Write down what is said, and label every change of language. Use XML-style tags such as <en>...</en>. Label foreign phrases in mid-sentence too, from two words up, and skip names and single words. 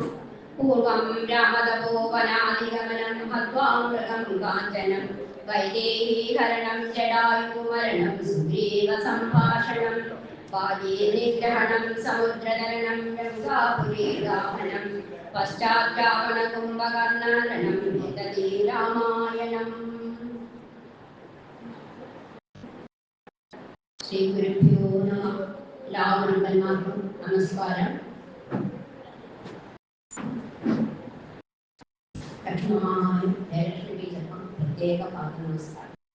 <sa>पूर्वं रामतपोवनादिगमनं हत्वा मृगं काञ्चनं वैदेहीहरणं जटायुमरणं सुग्रीवसम्भाषणं बाली निग्रहणं समुद्रतरणं गङ्गापुरीगाहनं पश्चाद्रावणकुम्भकर्णाननं एतदि रामायणम्। ശ്രീ ഗുരുഭ്യോ നമഃ.</sa> <ml>എല്ലാവർക്കും നമസ്കാരം. ലക്ഷ്മണമായും ജയലക്ഷ്മി ടീച്ചർക്കും പ്രത്യേക പാത്ര നമസ്കാരം.</ml>